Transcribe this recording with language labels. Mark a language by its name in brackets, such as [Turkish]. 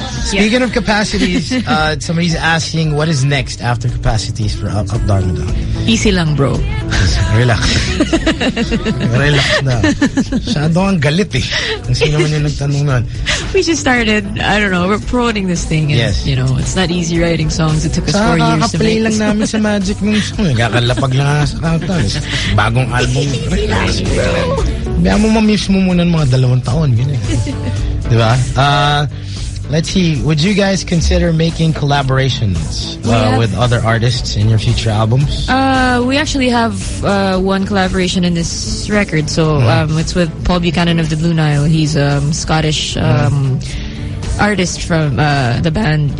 [English] Speaking of Capacities, somebody's asking, what is next after Capacities for Up Dharma Down? [Filipino] Easy lang, bro. Relax. Relax na. Masyado ang galit eh. Kung sino man yung nagtanong nun. [English] We just started, I don't know, we're promoting this thing. And, yes. You know, it's not easy writing songs. It took us 4 years to make. [Filipino] Nakaka-play lang namin sa Magic ng song. Nagkakalapag lang sa kanta. Bagong album. Relax, bro. Biyan mo mamiss mo muna ng mga 2 taon. Ganyan. Diba? [English] Let's see, would you guys consider making collaborations with other artists in your future albums? We actually have one collaboration in this record. So it's with Paul Buchanan of the Blue Nile. He's a Scottish artist from the band.